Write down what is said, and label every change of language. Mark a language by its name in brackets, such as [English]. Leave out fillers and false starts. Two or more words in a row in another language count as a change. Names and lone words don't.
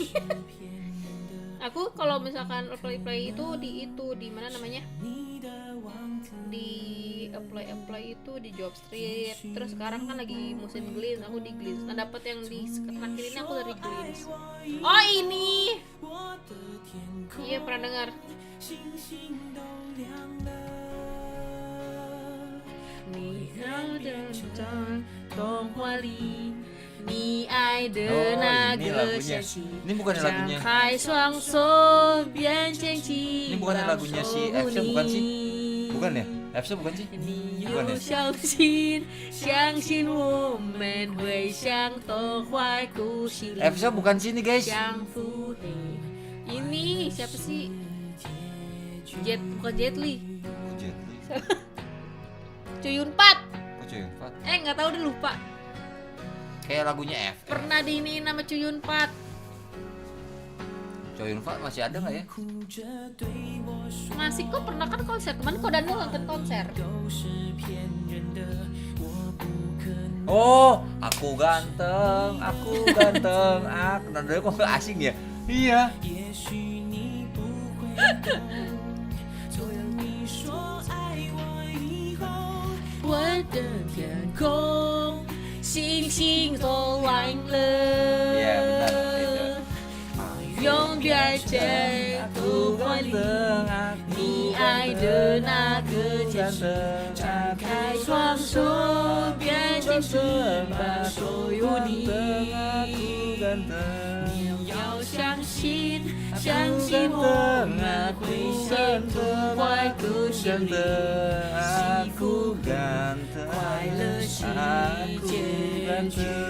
[Indonesian] Aku kalau misalkan apply itu di mana namanya, di apply itu di Job Street. Terus sekarang kan lagi musim Glints, aku di Glints. Nah dapat yang di terakhir ini aku dari Glints. Oh ini, iya pernah dengar. [Chinese] 你要的在童话里，你爱的那个小溪， [Indonesian] Ini bukan lagunya. [Chinese] 张开双手，边牵起。 [Indonesian] Ini bukan lagunya si F-nya bukan sih? Bukan ya? F-nya bukan sih? [Chinese] 你 [Indonesian] Bukan [Chinese] 有 [Indonesian] ya? [Chinese] 相信，相信我们会像童话故事里 [Indonesian] F-nya bukan sini guys. [Chinese] 相互嘿。 [Indonesian] Ini siapa sih? Bukan Jet Li. Cuyun Pat. Kok Cuyun Pat? Nggak tahu deh lupa. Kayak lagunya F. Pernah diiniin nama Cuyun Pat. Cuyun Pat masih ada nggak ya? Masih kok pernah kan konser kemarin kok Daniel nonton konser. Oh, aku ganteng, aku ganteng. Nadanya kok nggak asing ya? Iya. [Chinese] 我的天空，星星都亮了， [Indonesian] Iya benar itu. [Chinese] 永远在童话里，你爱的那个天使，张开双手，变成翅膀，所有你。你要相信，相信我们会像童话故事里，幸福快乐是结局。